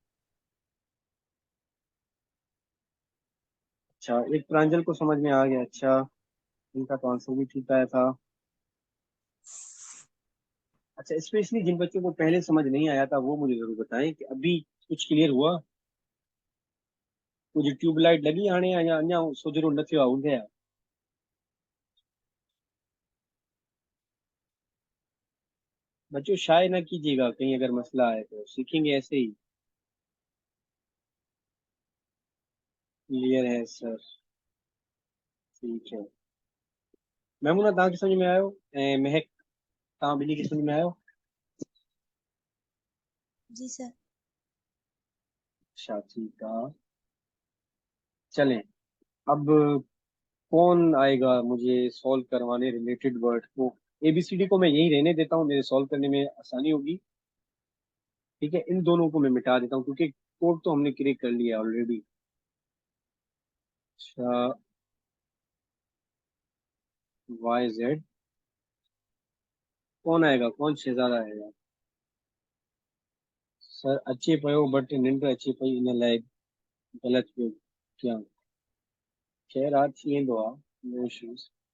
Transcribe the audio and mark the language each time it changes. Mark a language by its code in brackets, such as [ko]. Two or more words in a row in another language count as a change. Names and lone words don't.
[ur] اچھا، ایک پرانجل کو سمجھ میں آ گیا. اچھا، ان کا تو آنسر بھی ٹھیک آیا تھا۔ اچھا، اسپیشلی جن بچوں کو پہلے سمجھ نہیں آیا تھا وہ مجھے ضرور بتائیں کہ ابھی کچھ کلیئر ہوا. کچھ ٹیوب لائٹ لگی [sd] आने या अञा सुधरो न थियो आहे ऊंधे आहे। [ur] بچوں شائے نہ کیجیے گا، کہیں اگر مسئلہ آئے تو سیکھیں گے ایسے ہی. کلیئر ہے سر، ٹھیک ہے. [sd] मैमूना तव्हां खे समझ में आयो, ऐं महक तव्हां ॿिन्ही खे समझ में आयो। [ur] جی سر. اچھا ٹھیک ہے، چلیں. اب کون آئے گا مجھے سالو کروانے ریلیٹڈ ورڈ کو. ABCD کو میں یہی رہنے دیتا ہوں، میرے سالو کرنے میں آسانی ہوگی. ٹھیک ہے، ان دونوں کو میں مٹا دیتا ہوں کیونکہ کوڈ تو ہم نے کریئیٹ کر لیا آلریڈی. اچھا، YZ کون آئے گا، کون شہزادہ آئے گا. [sd] सर अचे पियो बट निंड अचे पई, इन लाइ ग़लति पियो कयां। खैर आज थी वेंदो आहे, [en] no issues.